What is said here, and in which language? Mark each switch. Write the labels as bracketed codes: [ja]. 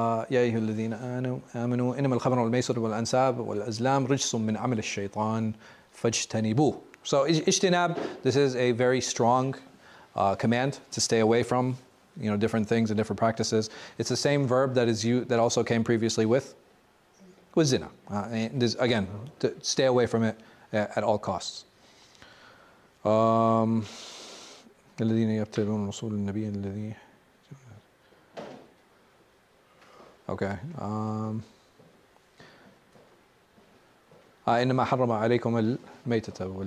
[ar] يا أيها الذين آمنوا إنما الخمر والميسر والأنساب والأزلام رجس من عمل الشيطان فاجتنبوه. [en] So ijtinab, this is a very strong command to stay away from, you know, different things and different practices. It's the same verb that also came previously with zina. And this, again, to stay away from it at all costs. [ar] الذين يتبعون رسول النبي الذي Okay. إنما حرم عليكم الميتة